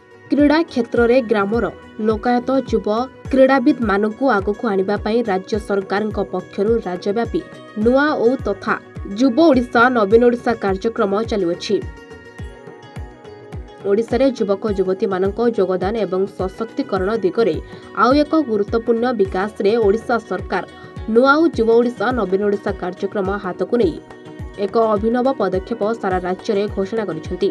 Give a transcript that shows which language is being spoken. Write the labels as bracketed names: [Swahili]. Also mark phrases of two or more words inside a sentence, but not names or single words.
[Odia] କ୍ରୀଡ଼ା କ୍ଷେତ୍ରରେ ଗ୍ରାମର ଲୋକାୟତ ଯୁବ କ୍ରୀଡ଼ାବିତ ମାନଙ୍କୁ ଆଗକୁ ଆଣିବା ପାଇଁ ରାଜ୍ୟ ସରକାର ପକ୍ଷରୁ ରାଜ୍ୟବ୍ୟାପୀ ନୂଆ ଓ ତଥା ଯୁବ ଓଡ଼ିଶା ନବୀନ ଓଡ଼ିଶା କାର୍ଯ୍ୟକ୍ରମ ଚାଲୁଅଛି। ଓଡ଼ିଶାରେ ଯୁବକ ଯୁବତୀ ମାନଙ୍କ ଯୋଗଦାନ ଏବଂ ସଶକ୍ତିକରଣ ଦିଗରେ ଆଉ ଏକ ଗୁରୁତ୍ୱପୂର୍ଣ୍ଣ ବିକାଶରେ ଓଡ଼ିଶା ସରକାର ନୂଆ ଯୁବ ଓଡ଼ିଶା ନବୀନ ଓଡ଼ିଶା କାର୍ଯ୍ୟକ୍ରମ ହାତକୁ ନେଇ ଏକ ଅଭିନବ ପଦକ୍ଷେପ ସାରା ରାଜ୍ୟରେ ଘୋଷଣା କରିସାରିଛନ୍ତି।